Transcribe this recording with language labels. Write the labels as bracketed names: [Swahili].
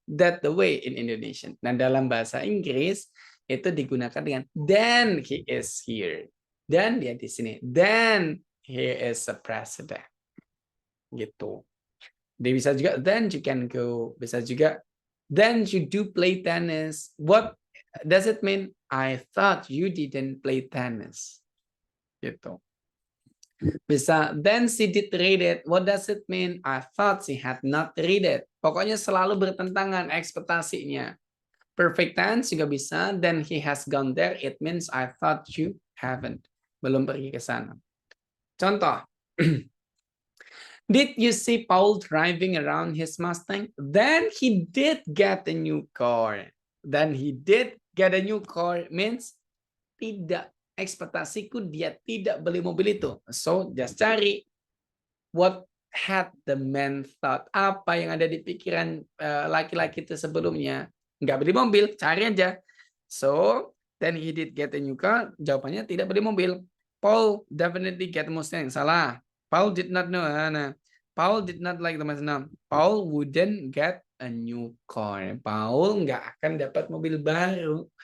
[English] That the way in Indonesian. [Indonesian] Nah dalam bahasa Inggris itu digunakan dengan [English] then he is here. [Indonesian] Dan dia di sini. [English] Then he is a president. Gitu. [Indonesian] Dia bisa juga [English] then you can go. [Indonesian] Bisa juga [English] then you do play tennis. What does it mean? I thought you didn't play tennis. Gitu. Bisa then she did read it. What does it mean? I thought she had not read it. [Indonesian] Pokoknya selalu bertentangan ekspektasinya. Perfect tense juga bisa. [English] Then he has gone there. It means I thought you haven't. [Indonesian] Belum pergi ke sana. Contoh. [English] Did you see Paul driving around his Mustang? Then he did get a new car. Then he did get a new car means tidak. [Indonesian] Ekspektasiku dia tidak beli mobil itu. [English] So just cari what had the man thought. [Indonesian] Apa yang ada di pikiran laki-laki itu sebelumnya. Nggak beli mobil, cari aja. [English] So then he did get a new car. [Indonesian] Jawabannya tidak beli mobil. [English] Paul definitely get a Mustang. Salah. Paul did not know. Nah, Paul did not like the Mustang. Paul wouldn't get a new car. [Indonesian] Paul nggak akan dapat mobil baru.